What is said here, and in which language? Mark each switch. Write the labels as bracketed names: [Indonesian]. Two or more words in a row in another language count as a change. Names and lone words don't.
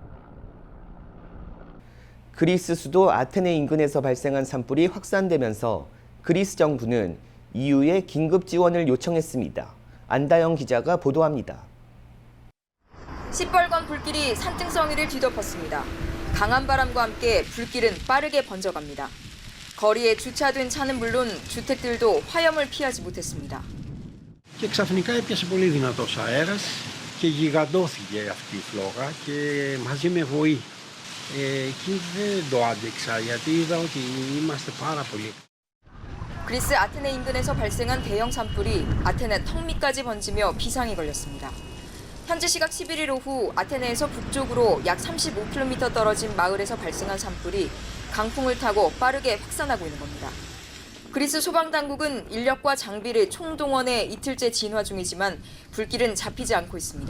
[Korean] 그리스 수도 아테네 인근에서 발생한 산불이 확산되면서 그리스 정부는 EU에 긴급 지원을 요청했습니다. 안다영 기자가 보도합니다. 시뻘건 불길이 산등성 위를 뒤덮었습니다. 강한 바람과 함께 불길은 빠르게 번져갑니다. 거리에 주차된 차는 물론 주택들도 화염을 피하지 못했습니다. [Greek] Και ξαφνικά έπιασε πολύ δυνατός αέρας και γιγαντώθηκε αυτή η φλόγα και μαζί με βοή. Εκεί δεν το άντεξα γιατί είδα ότι είμαστε πάρα πολύ. [Korean] 그리스 아테네 인근에서 발생한 대형 산불이 아테네 턱 밑까지 번지며 비상이 걸렸습니다. 현지 시각 11일 오후 아테네에서 북쪽으로 약 35km 떨어진 마을에서 발생한 산불이 강풍을 타고 빠르게 확산하고 있는 겁니다. 그리스 소방당국은 인력과 장비를 총동원해 이틀째 진화 중이지만 불길은 잡히지 않고 있습니다.